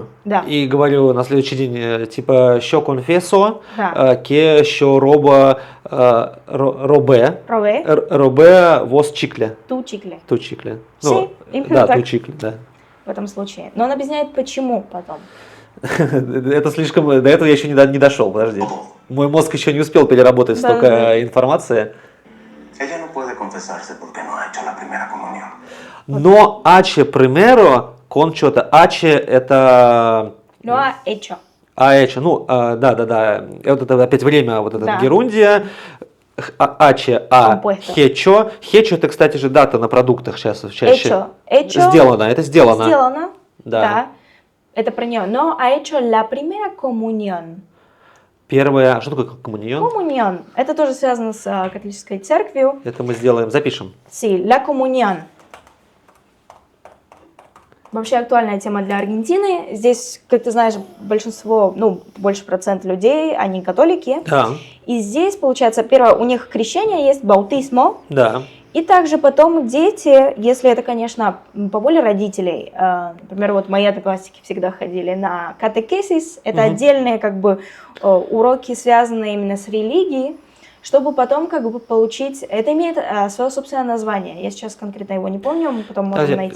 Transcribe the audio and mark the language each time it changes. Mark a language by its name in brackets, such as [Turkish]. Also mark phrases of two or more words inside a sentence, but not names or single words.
[Russian] Да. и говорю на следующий день, типа, [Spanish] «Yo confieso, [Russian] Да. [Spanish] que, yo robé vos chicle». Tu chicle. Tu chicle. Sí, [Russian] именно да, так. [Spanish] tu chicle, да. [Russian] В этом случае. Но он объясняет, почему потом. Это слишком... До этого я еще не дошел, подожди. Мой мозг еще не успел переработать Да, столько да. информации. [Spanish] Ella no puede confesarse porque no ha hecho la primera comunión. No hace primero, con что-то. [Russian] Аче это... Ну а hecho. Аэче, да. Вот это опять время, вот эта Да. герундия. Аче, [Spanish] Компоsto. хечо. [Russian] Хечо это, кстати же, дата на продуктах сейчас чаще. [Spanish] Hecho. [Russian] Сделано, это сделано. Сделано. Да. Да. Это про нее. [Spanish] Но ha hecho la primera comunión. [Russian] Первое, что такое коммунион? [Spanish] Comunión. [Russian] Это тоже связано с католической церковью. Это мы сделаем, запишем. [Spanish] Sí, la comunión. [Russian] Вообще актуальная тема для Аргентины. Здесь, как ты знаешь, большинство, больше процент людей, они католики. Да, И здесь, получается, первое, у них крещение есть, баутизмо. да. И также потом дети, если это, конечно, по воле родителей, например, вот мои одноклассники всегда ходили на катехесис, это отдельные как бы уроки, связанные именно с религией, чтобы потом как бы получить, это имеет свое собственное название, я сейчас конкретно его не помню, мы потом можем найти.